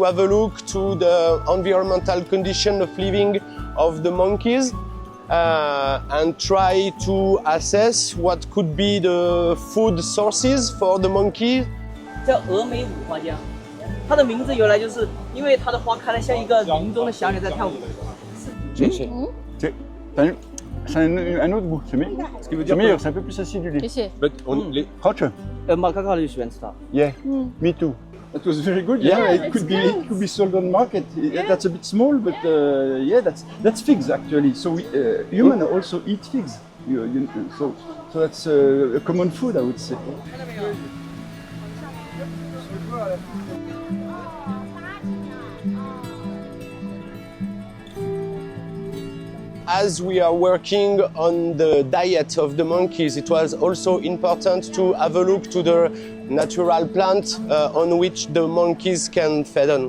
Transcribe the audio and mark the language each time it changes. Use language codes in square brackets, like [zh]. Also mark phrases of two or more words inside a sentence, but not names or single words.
[en] have a look to the environmental condition of living of the monkeys and try to assess what could be the food sources for the monkeys. [zh] 叫峨眉五花江，它的名字由来就是因为它的花开得像一个林中的小鸟在跳舞。 [fr] C'est un autre goût, c'est meilleur, c'est un peu plus acidulé. [en] But Hot? [zh] 马卡卡就喜欢吃它。 [en] Yeah, me too. It was very good. Yeah, it could be sold on market. That's a bit small, but yeah, that's figs actually. So we, humans also eat figs. So that's a common food, I would say. As we are working on the diet of the monkeys, it was also important to have a look to the natural plant on which the monkeys can feed on.